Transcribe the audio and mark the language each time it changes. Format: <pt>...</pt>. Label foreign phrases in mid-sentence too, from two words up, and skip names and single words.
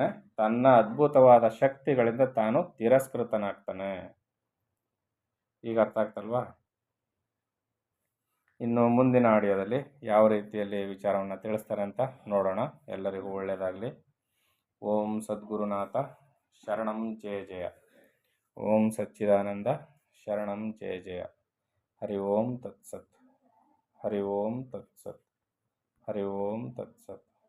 <kn>ತನ್ನ ಅದ್ಭುತವಾದ ಶಕ್ತಿಗಳಿಂದ ತಾನು ತಿರಸ್ಕೃತನಾಗ್ತಾನೆ. ಈಗ ಅರ್ಥ ಆಗ್ತಲ್ವಾ? ಇನ್ನು ಮುಂದಿನ ಆಡಿಯೋದಲ್ಲಿ ಯಾವ ರೀತಿಯಲ್ಲಿ ವಿಚಾರವನ್ನು ತಿಳಿಸ್ತಾರೆ ಅಂತ ನೋಡೋಣ. ಎಲ್ಲರಿಗೂ ಒಳ್ಳೆಯದಾಗಲಿ.</kn> <sa>ಓಂ ಸದ್ಗುರುನಾಥ ಶರಣಂ ಜಯ ಜಯ. ಓಂ ಸಚ್ಚಿದಾನಂದ ಶರಣಂ ಜಯ ಜಯ. ಹರಿ ಓಂ ತತ್ಸತ್. ಹರಿ ಓಂ ತತ್ಸತ್. ಹರಿ ಓಂ ತತ್ಸತ್.</sa>